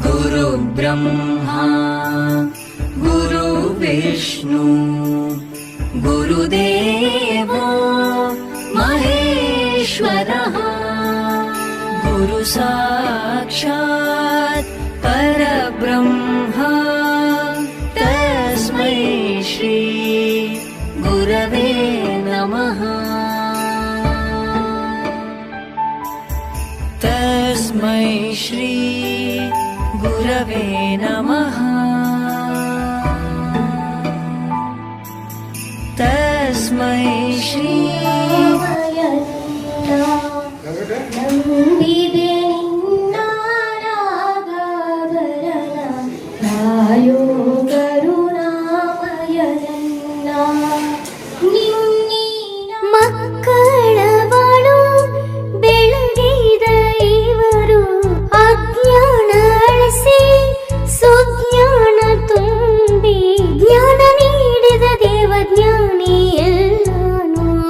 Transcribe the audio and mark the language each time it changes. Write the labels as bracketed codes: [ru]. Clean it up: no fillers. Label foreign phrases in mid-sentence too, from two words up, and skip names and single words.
[sa] ಗುರು ಬ್ರಹ್ಮ ಗುರು ವಿಷ್ಣು ಗುರುದೇವೋ ಮಹೇಶ್ವರಃ ಗುರು ಸಾಕ್ಷಾತ್ ಪರಬ್ರಹ್ಮ ತಸ್ಮೈ ಶ್ರೀ ಗುರವೇ ನಮಃ. ತಸ್ಮೈ ಶ್ರೀ ಗುರವೇ ನಮಃ. ತಸ್ಮೈ ಶ್ರೀ [kn] ನಂಬಿದೆ ನಿನ್ನ ರಾಗವರನ ರಾಯೋ ಕರುಣಾಮಯನನ್ನ ನಿನ್ನಿನ ಮಕ್ಕಳ ಬಾಳು ಬೆಳಗಿದ ಇವರು ಅಜ್ಞಾನ ಅಳಿಸಿ ಸುಜ್ಞಾನ ತುಂಬಿ ಜ್ಞಾನ ನೀಡಿದ ದೇವಜ್ಞಾನಿ ಎಲ್ಲಾನು.